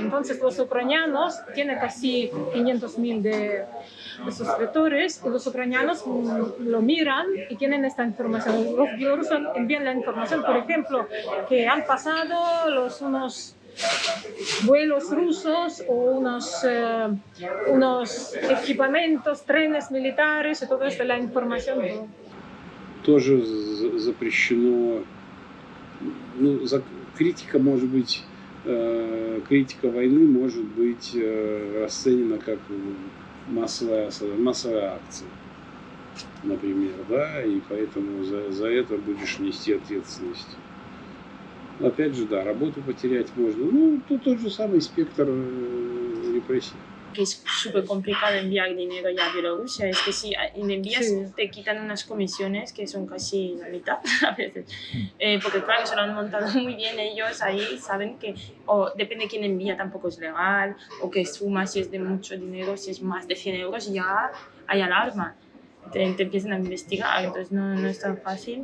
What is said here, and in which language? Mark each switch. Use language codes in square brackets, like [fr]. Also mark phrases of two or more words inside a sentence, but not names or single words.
[es] Entonces los ucranianos tienen casi 500.000 de suscriptores y los ucranianos lo miran y tienen esta información. Los bielorrusos envían la información, por ejemplo, que han pasado unos vuelos rusos o unos equipamientos, trenes militares y todo esto, la información. [ru] Тоже запрещено, ну, критика может быть, критика войны может быть расценена как массовая акция, например, да, и поэтому за это будешь нести ответственность. Опять же, да, работу потерять можно. Ну, тут тот же самый спектр репрессий. [es] Que es súper complicado enviar dinero ya a Bielorrusia, es que si le envías te quitan unas comisiones que son casi la mitad a veces, porque claro, se lo han montado muy bien ellos ahí, saben que o depende de quién envía, tampoco es legal, o que suma si es de mucho dinero, si es más de 100 euros ya hay alarma, te empiezan a investigar, entonces no es tan fácil.